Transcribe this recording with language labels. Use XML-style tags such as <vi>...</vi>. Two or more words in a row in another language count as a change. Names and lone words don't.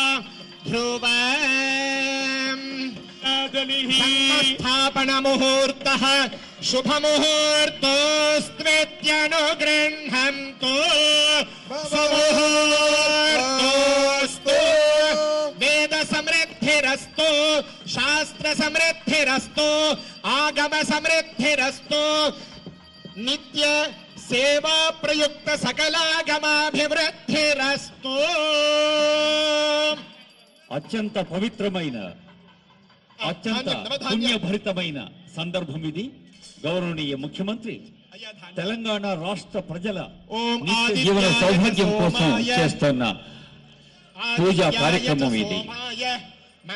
<sa>ध्रुवम् स्थापन मुहूर्तः शुभ मुहूर्तोऽस्त्वेत्यनुगृह्णन्तु सुमुहूर्तोऽस्तु वेद समृद्धिरस्तु शास्त्र समृद्धिरस्तु आगम समृद्धिरस्तु नित्य सेवा प्रयुक्त सकलागमाभिवृद्धिरस्तु</sa> <te>అత్యంత పవిత్రమైన అత్యంత పుణ్యభరితమైన సందర్భం ఇది. గౌరవనీయ ముఖ్యమంత్రి తెలంగాణ రాష్ట్ర ప్రజల ఓం నిత్య జీవన సౌభాగ్యం కోసం చేస్తున్న పూజా కార్యక్రమం ఇది.</te>